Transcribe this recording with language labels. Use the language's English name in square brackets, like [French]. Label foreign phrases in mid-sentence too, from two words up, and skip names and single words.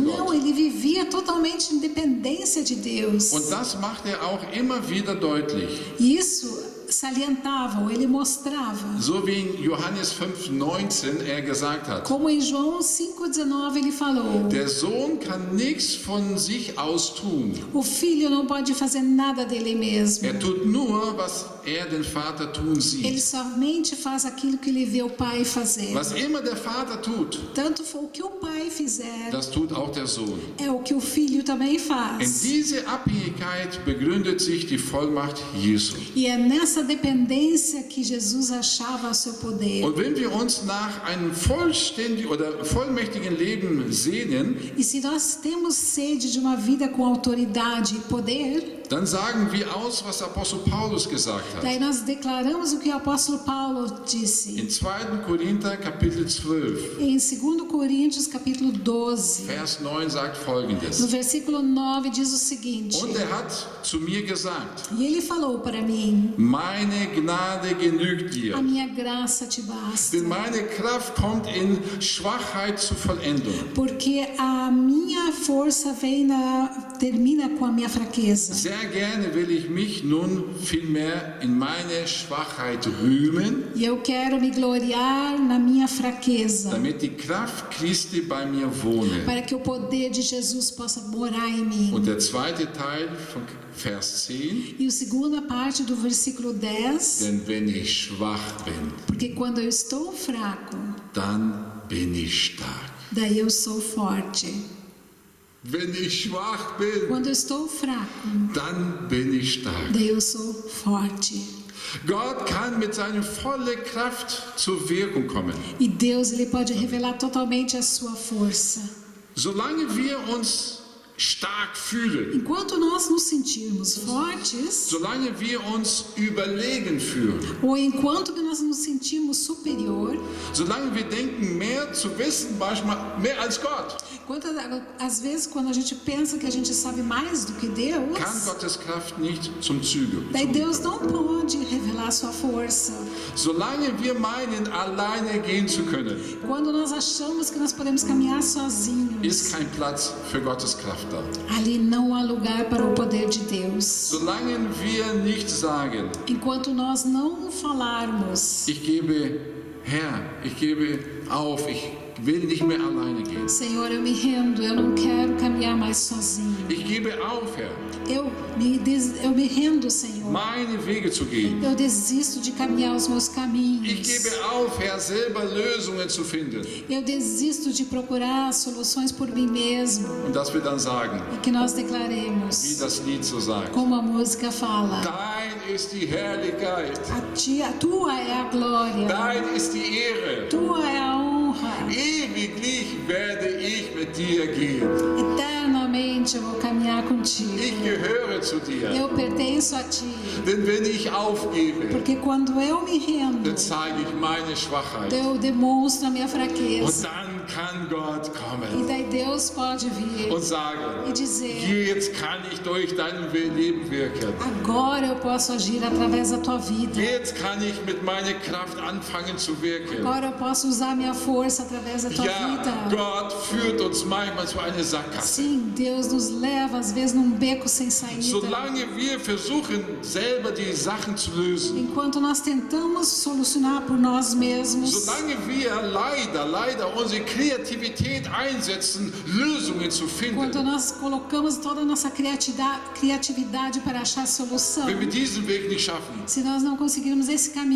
[Portuguese] Não, [German] Gott. [Portuguese] ele vivia totalmente em dependência de Deus. [German] Und das macht er auch immer wieder deutlich. [Portuguese] E isso salientava, ou ele mostrava. [German] So wie in Johannes 5,19 er gesagt hat. [Portuguese] Como em João 5,19 ele falou: [German] Der Sohn kann nichts von sich aus tun. [Portuguese] o filho não pode fazer nada dele mesmo. [German] Er tut nur, was er den Vater tun [Portuguese] Ele [German] sieht. [Portuguese] somente faz aquilo que ele vê o pai fazer. [German] Was immer der Vater tut, [Portuguese] Tanto o que o pai fizer, [German] das tut auch der Sohn. [Portuguese] é o que o filho também [German] In [Portuguese] faz. [German] diese Abhängigkeit begründet sich die Vollmacht Jesu. [Portuguese] E é nessa dependência que Jesus achava o seu poder. [German] Und wenn wir uns nach einem vollständigen oder vollmächtigen Leben sehnen, [Portuguese] E se nós temos sede de uma vida com autoridade e poder, [German] dann sagen wir aus, was Apostel Paulus gesagt hat. [Portuguese] daí nós declaramos o que o apóstolo Paulo disse. [German] In 2. Korinther Kapitel 12, [Portuguese] Em 2 Coríntios capítulo 12, [German] Vers 9 sagt [Portuguese] no [German] folgendes. [Portuguese] versículo 9 diz o seguinte: [German] Und er hat zu mir gesagt, [Portuguese] e ele falou para mim: [German] meine Gnade genügt [Portuguese] a [German] dir, [Portuguese] minha graça te basta, [German] denn meine Kraft kommt in Schwachheit zur Vollendung. [Portuguese] porque a minha força termina com a minha fraqueza. [German] Sehr gerne will ich mich nun vielmehr in meine Schwachheit rühmen, [Portuguese] E eu quero me gloriar na minha fraqueza, [German] damit die Kraft Christi bei mir wohne. [Portuguese] para que o poder de Jesus possa morar em mim. [German] Und der zweite Teil von Vers 10, [Portuguese] E a segunda parte do versículo 10, [German] denn wenn ich schwach bin, [Portuguese] porque quando eu estou fraco, [German] dann bin ich stark. [Portuguese] daí eu sou forte. [German] Wenn ich schwach bin, [Portuguese] Quando eu estou fraco, [German] dann bin ich stark. [Portuguese] daí eu sou forte. [German] Gott kann mit seiner volle Kraft zur Wirkung kommen. [Portuguese] E Deus, ele pode revelar totalmente a sua força. [German] Solange wir uns stark fühlen, [Portuguese] Enquanto nós nos sentirmos fortes, [German] solange wir uns überlegen fühlen, [Portuguese] ou enquanto que nós nos sentimos superior, [German] solange wir denken, mehr zu wissen, manchmal mehr als Gott, [Portuguese] às vezes quando a gente pensa que a gente sabe mais do que Deus, [German] kann Gottes Kraft nicht zum Zuge. [Portuguese] daí Deus não pode revelar a sua força. [German] Solange wir meinen, alleine gehen zu können, [Portuguese] Quando nós achamos que nós podemos caminhar sozinhos, [German] ist kein Platz für Gottes Kraft da. [Portuguese] ali não há lugar para o poder de Deus. [German] Solange wir nicht sagen, [Portuguese] Enquanto nós não falarmos: [German] ich gebe auf, ich will nicht mehr alleine gehen. [Portuguese] Senhor, eu me rendo, eu não quero caminhar mais sozinho. [German] Ich gebe auf, Herr, [Portuguese] Eu me rendo, Senhor. [German] meine Wege zu gehen. [Portuguese] Eu desisto de caminhar os meus [German] Ich [Portuguese] caminhos. [German] gebe auf, Herr, selber Lösungen zu finden. [Portuguese] Eu desisto de procurar soluções por mim mesmo. [German] Und dass wir dann sagen, [Portuguese] E que nós [German] wie [Portuguese] declaremos, [German] das Lied so sagt, [Portuguese] como a música fala: [German] dein ist die Herrlichkeit, [Portuguese] a tua é a glória, [German] dein ist die Ehre. [Portuguese] tua é a honra. [German] Ewiglich werde ich mit dir gehen. [Portuguese] Eternamente eu vou caminhar contigo. [German] Ich gehöre zu dir. [Portuguese] Eu pertenço a ti. [German] Denn wenn ich aufgebe, [Portuguese] Porque quando eu me rendo, [German] dann zeige ich meine Schwachheit. [Portuguese] eu demonstro a minha [German] Und [Portuguese] fraqueza. [German] dann kann Gott [Portuguese] E [German] kommen [Portuguese] daí Deus pode vir [German] und sagen, [Portuguese] e dizer: [German] jetzt kann ich durch dein Leben wirken. [Portuguese] agora eu posso agir através da tua vida. [German] Jetzt kann ich mit meiner Kraft anfangen zu wirken. [Portuguese] Agora eu posso usar minha força através da tua [German] Ja, [Portuguese] vida. [German] Gott führt uns manchmal zu einer Sackgasse. [Portuguese] Sim, Deus nos leva às vezes num beco sem saída. [German] Solange wir versuchen, selber die Sachen zu lösen, [Portuguese] Enquanto nós tentamos solucionar por nós mesmos, [German] solange wir leider unsere Kreativität einsetzen, Lösungen zu [Portuguese] Quando [German] finden. [Portuguese] nós colocamos toda a nossa criatividade para achar solução, [German] Wenn wir diesen Weg nicht schaffen, [Portuguese] se nós não conseguirmos esse caminho,